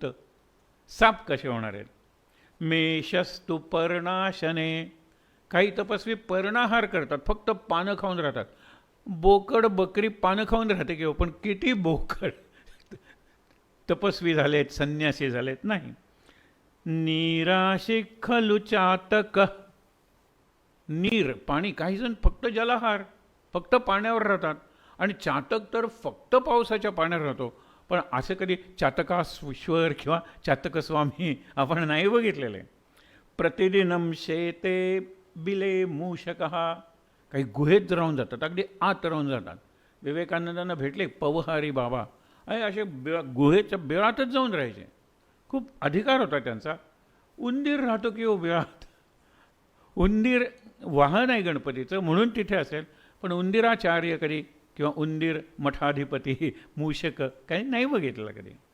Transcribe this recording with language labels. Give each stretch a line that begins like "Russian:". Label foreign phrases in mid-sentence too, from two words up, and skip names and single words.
Marathi: साप कसे होणार आहेत?
Sanskrit: मेषस्तु पर्णाशने,
Marathi: काही तपस्वी पर्णाहार करतात, फक्त पानं खाऊन राहतात. बोकड बकरी पानं खाऊन राहते किंवा, पण किती बोकड तपस्वी झालेत, संन्यासी झालेत? नाही.
Sanskrit: नीराशी खलु चातक,
Marathi: नीर पाणी, काही जण फक्त जलाहार, फक्त पाण्यावर राहतात. आणि चातक तर फक्त पावसाच्या पाण्यात राहतो. पण असं कधी चातकाश्वर किंवा चातकस्वामी आपण नाही बघितलेले.
Sanskrit: प्रतिदिनम शेते बिले मूषकहा,
Marathi: काही गुहेत राहून जातात, अगदी आत राहून जातात. विवेकानंदांना भेटले पवहारी बाबा, आणि असे गुहेच्या बिळातच जाऊन राहायचे. खूप अधिकार होता त्यांचा. उंदीर राहतो की हो बिळात, उंदीर वाहन आहे गणपतीचं म्हणून तिथे असेल, पण उंदिराचार्य कधी किंवा उंदीर मठाधिपती मूषक काही नाही बघितलं कधी.